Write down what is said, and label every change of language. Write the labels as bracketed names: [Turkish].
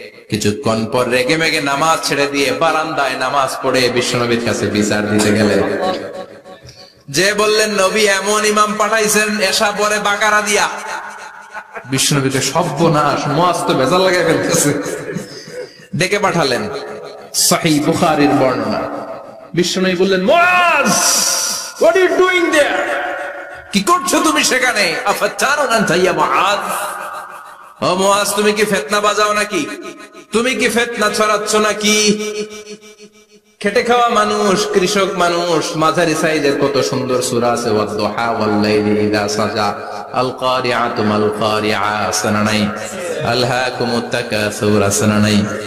[Bangla] কিছুক্ষণ পর রেগে মেগে নামাজ ছেড়ে দিয়ে বারান্দায় নামাজ পড়ে বিশ্বনবীর কাছে বিচার দিতে গেলেন। যে বললেন নবী এমন ইমাম পাঠাইছেন এশা পরে বাকারা দিয়া। বিশ্বনবীকে সর্বনাশ, মুআয তো ভেজাল লাগাই ফেলতেছে। ডেকে পাঠালেন, সহিহ বুখারীর বর্ণনা। বিশ্বনবী বললেন মুআয, [English] what are you doing there? [Bangla] কি করছো তুমি সেখানে? [Arabic] আফাতানুন আনতা ইয়া মুআয, [Bangla] ও মুআয তুমি কি ফিতনা বাজাও নাকি? তুমি কি ফিতনা ছড়াচ্ছ নাকি? খেটে খাওয়া মানুষ, কৃষক মানুষ, মাঝারি সাইজের কত সুন্দর সূরা আছে, [Arabic] ওয়াদ-দুহা ওয়াল-লাইলি ইযা সাজা, আল কারিআতু মাল কারিআ, [Bangla] সানানাই, [Arabic] আলহাকুমুত তাকাসুর, [Bangla] সানানাই।